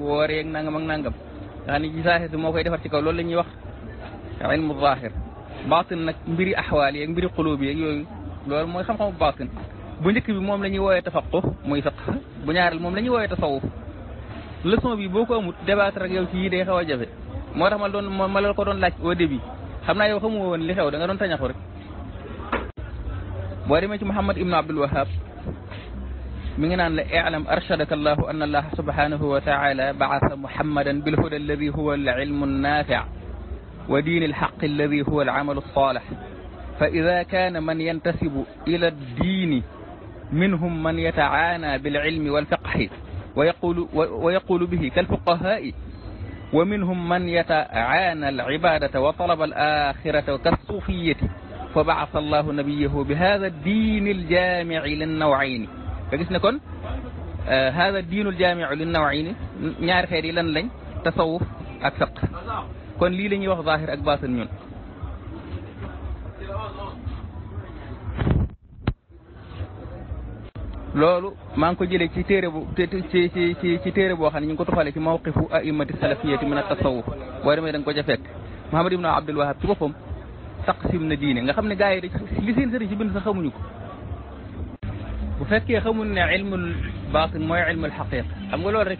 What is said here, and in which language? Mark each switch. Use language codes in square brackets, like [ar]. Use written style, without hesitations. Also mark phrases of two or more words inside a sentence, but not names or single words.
[wo] woor yeeg nangam ak nangam nga xam ne ci zahir moo koy defar ci kaw loolu la ñuy wax ilmu zahir batin nag mbiri axwaal yeeg mbiri xuluub yeeg yooyu loolu mooy xam-xamu batin bu njëkk bi moom la ñuy woowee tafaqquh muy fiqh bu ñaareel moom la ñuy woowee tasawuf leçon bi boo ko amut débattre ak yow ci yii day xaw a jafe moo tax ma la ko doon laaj [fr] au début [wo] xam naa yow xamu woon li xew da nga doon tañaxu rek boo demee ci Muhammad ibnu Abdul Wahhab mi ngi naan la [ar] إعلم أرشدك الله أن الله سبحانه وتعالى بعث محمدا بال الهدى الذي هو العلم النافع ودين الحق الذي هو العمل الصالح ف إذا كان من ينتسب إلى الدين منهم من يتعانى بالعلم والفقه ويقول به كالفقهاء ومنهم من يتعانى العبادة وطلب الآخرة كالصوفية فبعث الله نبيه بهذا الدين الجامع للنوعين فقسنا كن هذا الدين الجامع للنوعين [wo] ñaar xeet yi lan lañ tasawuf ak fiqh kon lii la ñuy wax zahir ak batin ñun loolu maa ngi ko jëlee ci téere bu ci téere boo xam ne ñu ngi ko toxalee ci [ar] موقف أئمة السلفية من التصوف [wo] boo demee da nga ko ca fekk Muhammad ibn Abdul Wahhab ci boppam taqsim na diine nga xam ne gars yi li seen sëriñ ci bind sax xamuñu ko bu fekkee xamuñ ne [ar] علم الباطن [wo] mooy [ar] علم الحقيقة [wo] xam nga loolu rek